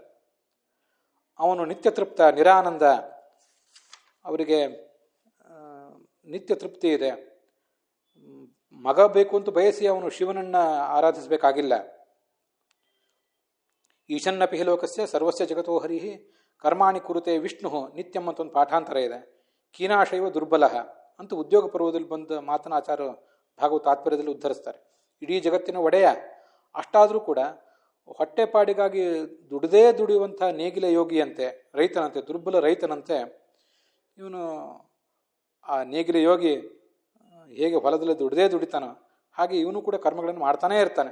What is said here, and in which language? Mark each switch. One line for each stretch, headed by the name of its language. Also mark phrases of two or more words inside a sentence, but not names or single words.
Kannada: ಅವನು ನಿತ್ಯ ತೃಪ್ತ, ನಿರಾನಂದ, ಅವರಿಗೆ ನಿತ್ಯ ತೃಪ್ತಿ ಇದೆ. ಮಗ ಬೇಕು ಅಂತ ಬಯಸಿ ಅವನು ಶಿವನನ್ನು ಆರಾಧಿಸಬೇಕಾಗಿಲ್ಲ.
Sanskrit: ಈಶನ್ನಪಿ ಲೋಕಸ್ಯ ಸರ್ವಸ್ಯ ಜಗತೋ ಹರಿಹಿ ಕರ್ಮಾಣಿ ಕುರುತೆ ವಿಷ್ಣು ನಿತ್ಯಂ
Kannada: ಅಂತ ಒಂದು ಪಾಠಾಂತರ ಇದೆ.
Sanskrit: ಕೀನಾಶೈವ ದುರ್ಬಲ
Kannada: ಅಂತ ಉದ್ಯೋಗ ಪರ್ವದಲ್ಲಿ ಬಂದ ಮಾತನ ಆಚಾರ್ಯ ಭಾಗವತ ತಾತ್ಪರ್ಯದಲ್ಲಿ ಉದ್ಧರಿಸ್ತಾರೆ. ಇಡೀ ಜಗತ್ತಿನ ಒಡೆಯ, ಅಷ್ಟಾದರೂ ಕೂಡ ಹೊಟ್ಟೆಪಾಡಿಗಾಗಿ ದುಡಿದೇ ದುಡಿಯುವಂಥ ನೇಗಿಲ ಯೋಗಿಯಂತೆ, ರೈತನಂತೆ, ದುರ್ಬಲ ರೈತನಂತೆ ಇವನು ಆ ನೇಗಿಲ ಯೋಗಿ ಹೇಗೆ ಹೊಲದಲ್ಲಿ ದುಡಿದೇ ದುಡಿತಾನೋ ಹಾಗೆ ಇವನು ಕೂಡ ಕರ್ಮಗಳನ್ನು ಮಾಡ್ತಾನೇ ಇರ್ತಾನೆ.